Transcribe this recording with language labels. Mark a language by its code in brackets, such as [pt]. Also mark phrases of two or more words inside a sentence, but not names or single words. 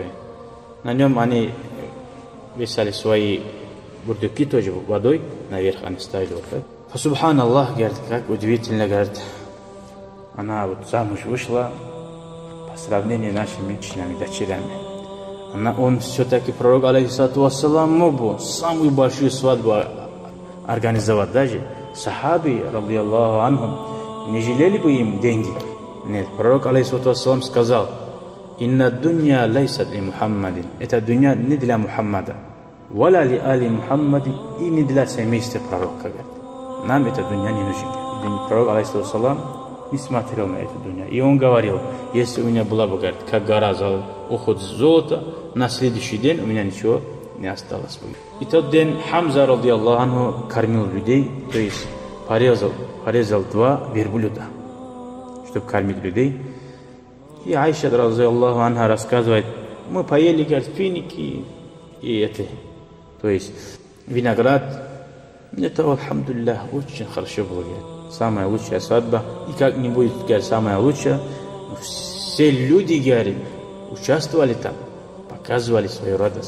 [ru] На нем они вешали свои бурдюки тоже водой, наверх они ставили вот так. Субханаллах, говорит, как удивительно, говорит, она вот замуж вышла, сравнению с нашими дочерями. Он все-таки, пророк, [ar] عليه الصلاة والسلام, [ru] мог бы самую большую свадьбу организовать даже. [ar] صحابي، رضي الله عنهم, [ru] не жалели бы им деньги. Нет, пророк, [ar] عليه الصلاة والسلام, [ru] сказал: [ar] «إن الدنيا ليست لمحمد». [ru] Это дунья не для Мухаммада. [ar] «ولا لآل محمد», [ru] и не для семейства пророка. Нам эта дунья не нужна. Пророк, [ar] عليه الصلاة والسلام, [ru] не смотрел на эту дунья. И он говорил: если у меня была бы, говорит, как гора уход золота, на следующий день у меня ничего не осталось. [ar] И тот день Хамза, رضي الله عنه, [ru] кормил людей, то есть порезал 2 верблюда, чтобы кормить людей. [ar] И Айша, رضي الله عنها, [ru] рассказывает: мы поели, говорит, финики и это, то есть виноград. Это, альхамдулиллах, очень хорошо было, говорит. Самая лучшая свадьба. И как-нибудь, говорит, самая лучшая. Все люди, говорит, участвовали там, показывали свою радость.